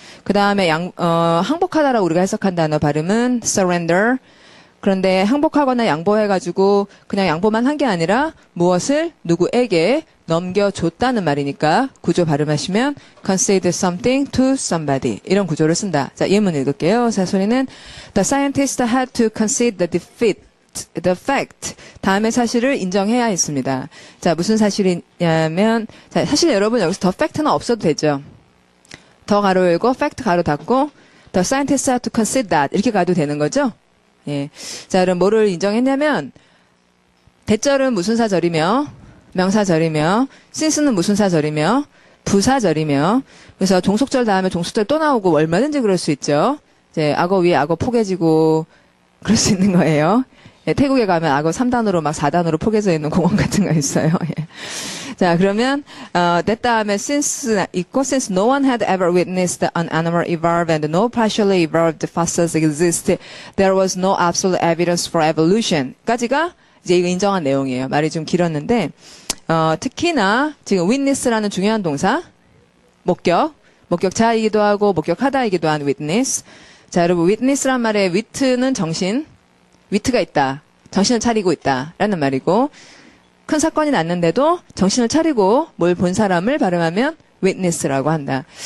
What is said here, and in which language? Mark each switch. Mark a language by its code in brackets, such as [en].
[ko] 그 다음에 항복하다라고 우리가 해석한 단어 발음은 surrender. 그런데 항복하거나 양보해가지고, 그냥 양보만 한 게 아니라, 무엇을 누구에게 넘겨줬다는 말이니까, 구조 발음하시면, [en] concede something to somebody. [ko] 이런 구조를 쓴다. 자, 예문 읽을게요. 자, 소리는, [en] The scientist had to concede the fact. [ko] 다음에 사실을 인정해야 했습니다. 자, 무슨 사실이냐면, 자, 사실 여러분 여기서 the fact는 없어도 되죠. 더 가로 열고, [en] fact [ko] 가로 닫고, [en] the scientist had to concede that. [ko] 이렇게 가도 되는 거죠? 예. 자, 그럼 뭐를 인정했냐면, 대절은 무슨 사절이며, 명사절이며, since는 무슨 사절이며, 부사절이며, 그래서 종속절 다음에 종속절 또 나오고 얼마든지 그럴 수 있죠. 이제 악어 위에 악어 포개지고, 그럴 수 있는 거예요. 예, 태국에 가면 악어 3단으로 막 4단으로 포개져 있는 공원 같은 거 있어요. 예. 자, 그러면 [en] that [ko] 다음에 [en] since [ko] 있고 [en] since no one had ever witnessed an animal evolve and no partially evolved fossils exist, there was no absolute evidence for evolution. [ko] 까지가 이제 이거 인정한 내용이에요. 말이 좀 길었는데 특히나 지금 witness라는 중요한 동사 목격자이기도 하고 목격하다이기도 한 witness. 자, 여러분 witness란 말에 wit는 정신, 위트가 있다. 정신을 차리고 있다라는 말이고 큰 사건이 났는데도 정신을 차리고 뭘 본 사람을 발음하면 witness라고 한다.